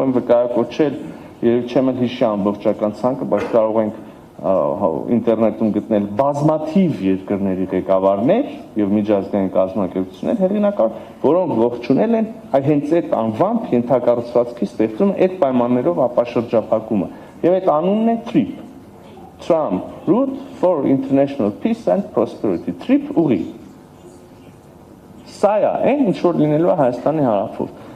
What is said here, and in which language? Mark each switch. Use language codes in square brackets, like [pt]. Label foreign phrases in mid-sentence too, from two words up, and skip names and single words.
[hy] եմ վկայակոչել, եւ չեմ էլ հիշի ամբողջական ցանկը, բայց կարող ենք ինտերնետում գտնել բազմաթիվ երկրների ղեկավարներ եւ միջազգային կազմակերպություններ հեղինակավոր, որոնք ողջունել են հենց այդ անվամբ ենթակառուցվածքի ստեղծումը այդ պայմաններով ապաշրջափակումը եւ այդ անունն է TRIP Trump Route for International Peace and Prosperity TRIP ուղի սա է ինչ որ լինելու է Հայաստանի հարավում